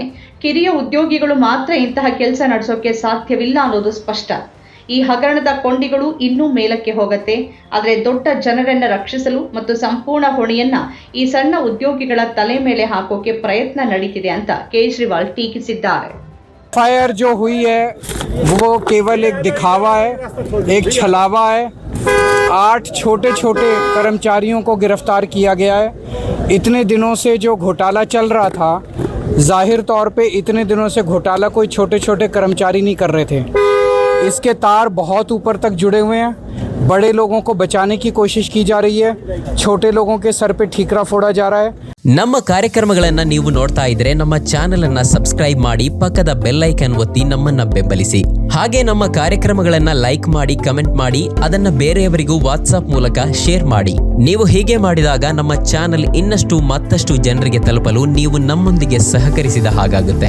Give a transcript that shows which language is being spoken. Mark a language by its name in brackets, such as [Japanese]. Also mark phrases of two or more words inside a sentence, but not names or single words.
[Kannada] ಕಿರಿಯ ಉದ್ಯೋಗಿಗಳು ಮಾತ್ರ ಇಂತಹ ಕೆಲಸ ನಡೆಸೋಕೆ ಸಾಧ್ಯವಿಲ್ಲ ಅನ್ನೋದು ಸ್ಪಷ್ಟ. ಈ ಹಗರಣದ ಕೊಂಡಿಗಳು ಇನ್ನೂ ಮೇಲಕ್ಕೆ ಹೋಗುತ್ತೆ. ಆದರೆ ದೊಡ್ಡ ಜನರನ್ನ ರಕ್ಷಿಸಲು ಮತ್ತು ಸಂಪೂರ್ಣ ಹೊಣೆಯನ್ನ ಈ ಸಣ್ಣ ಉದ್ಯೋಗಿಗಳ ತಲೆ ಮೇಲೆ ಹಾಕೋಕೆ ಪ್ರಯತ್ನ ನಡೀತಿದೆ ಅಂತ ಕೇಜ್ರಿವಾಲ್ ಟೀಕಿಸಿದ್ದಾರೆ. [Hindi] एफआईआर जो हुई है वो केवल एक दिखावा है, एक छलावा है. 8 छोटे छोटे कर्मचारियों को गिरफ्तार किया गया है. इतने दिनों से जो घोटाला चल रहा था, जाहिर तौर पे इतने दिनों से घोटाला कोई छोटे छोटे कर्मचारी नहीं कर रहे थे. इसके तार बहुत ऊपर तक जुड़े हुए हैं. बड़े लोगों को बचाने की कोशिश की जा रही है, छोटे लोगों के सर पे ठीकरा फोड़ा जा रहा है. [Kannada] ನಮ್ಮ ಕಾರ್ಯಕ್ರಮಗಳನ್ನು ನೀವು ನೋಡ್ತಾ ಇದ್ರೆ ನಮ್ಮ ಚಾನೆಲ್ ಅನ್ನ ಸಬ್ಸ್ಕ್ರೈಬ್ ಮಾಡಿ, ಪಕ್ಕದ [English] bell icon [Kannada] ಒತ್ತಿ ನಮ್ಮನ್ನ ಬೆಂಬಲಿಸಿ. ಹಾಗೆ ನಮ್ಮ ಕಾರ್ಯಕ್ರಮಗಳನ್ನ ಲೈಕ್ ಮಾಡಿ, ಕಮೆಂಟ್ ಮಾಡಿ, ಅದನ್ನ ಬೇರೆಯವರಿಗೂ ವಾಟ್ಸ್ಆಪ್ ಮೂಲಕ ಶೇರ್ ಮಾಡಿ. ನೀವು ಹೀಗೆ ಮಾಡಿದಾಗ ನಮ್ಮ ಚಾನೆಲ್ ಮತ್ತಷ್ಟು ಜನರಿಗೆ ತಲುಪಲು ನೀವು ನಮ್ಮೊಂದಿಗೆ ಸಹಕರಿಸಿದ ಹಾಗಾಗುತ್ತೆ.